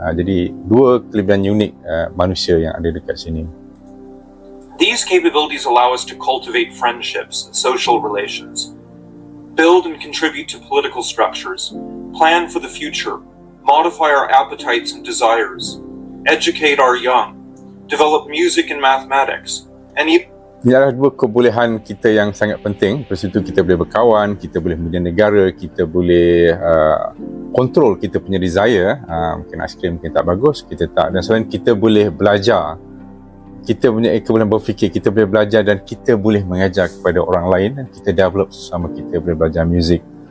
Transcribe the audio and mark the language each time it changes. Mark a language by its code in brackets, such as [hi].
[ms] Jadi dua kelebihan unik manusia yang ada dekat sini. [en] These capabilities allow us to cultivate friendships and social relations, build and contribute to political structures, plan for the future, modify our appetites and desires, educate our young, develop music and mathematics, and even... [ms] Ini adalah dua kebolehan kita yang sangat penting. Lepas itu kita boleh berkawan, kita boleh menjadi negara, kita boleh kontrol kita punya desire. Mungkin aiskrim mungkin tak bagus, kita tak. Dan selain kita boleh belajar, kita punya kebolehan berfikir, kita boleh belajar dan kita boleh mengajar kepada orang lain, dan kita develop sesama kita, boleh belajar muzik.